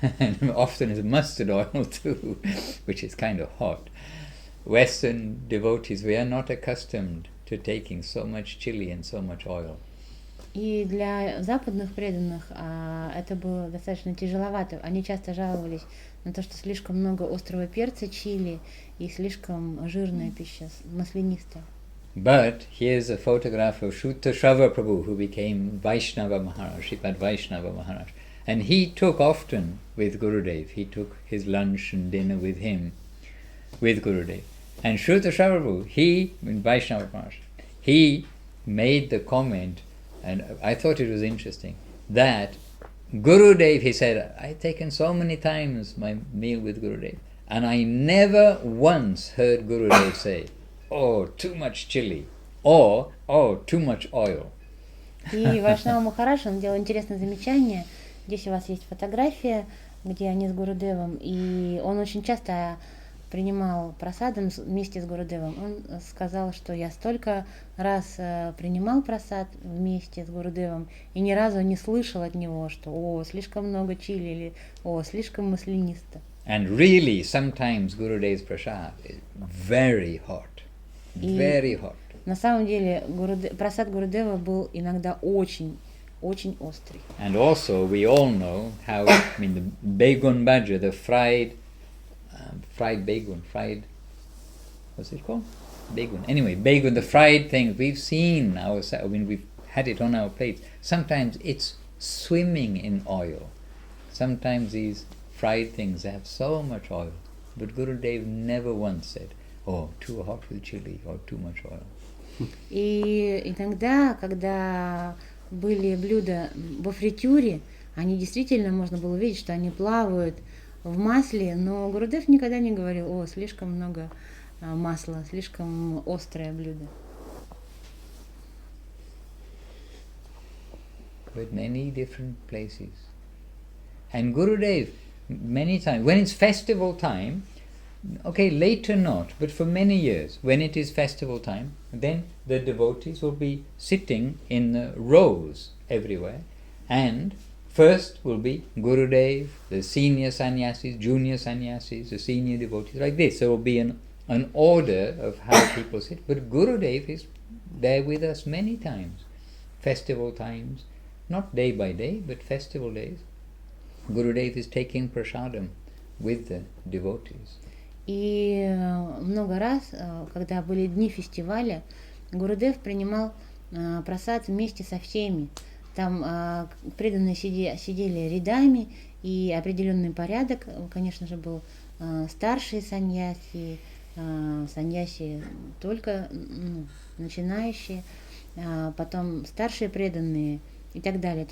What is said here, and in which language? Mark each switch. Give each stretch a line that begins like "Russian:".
English: And often it's mustard oil too, which is kind of hot. Western devotees, we are not accustomed to taking so much chili and so much oil.
Russian: И для западных преданных это было достаточно тяжеловато. Они часто жаловались на то, что слишком много острого перца, чили и слишком жирная пища, маслянистая.
English: But here's a photograph of Shuta Shrava Prabhu, who became Vaishnava Maharaj, Shripad Vaishnava Maharaj. And he took often with Gurudev. He took his lunch and dinner with him, with Gurudev. And Shuta Shrava Prabhu, Vaishnava Maharaj, he made the comment, and I thought it was interesting, that Gurudev, he said, I've taken so many times my meal with Gurudev, and I never once heard Gurudev say, "Oh, too much chili," or "Oh, too much oil."
Russian: И Вайшнава Махарадж, он делал интересное замечание. Здесь у вас есть фотография, где они с Гурудевом, и он очень часто принимал прасадом вместе с Гурудевом. Он сказал, что я столько раз принимал прасад вместе с Гурудевом и ни разу не слышал от него, что слишком много чили или слишком маслянисто.
English: And really, sometimes Gurudev's prasad is very hot, very hot.
Russian: На самом деле прасад Гурудева был иногда очень острый.
English: And also, we all know how, the begun bhaja, the fried begun, what's it called? Begun. Anyway, begun, the fried things, we've seen we've had it on our plates. Sometimes it's swimming in oil. Sometimes these fried things have so much oil. But Gurudev never once said, "Oh, too hot with chili," or "too much oil."
Russian: И иногда, когда были блюда во фритюре, они действительно, можно было увидеть, что они плавают в масле, но Гурудев никогда не говорил, слишком много масла, слишком острое блюдо.
English: With many different places. And Gurudev, many times, when it's festival time, okay, later not, but for many years, when it is festival time, then the devotees will be sitting in rows everywhere, and first will be Gurudev, the senior sannyasis, junior sannyasis, the senior devotees, like this. There will be an order of how people sit. But Gurudev is there with us many times. Festival times, not day by day, but festival days. Gurudev is taking prasadam with the devotees.
Russian: И много раз, когда были дни фестиваля, Гурудев принимал прасад вместе со всеми. Там преданные сидели рядами, и определенный порядок, конечно же, был старшие саньяси, саньяси только начинающие, потом старшие преданные и так далее.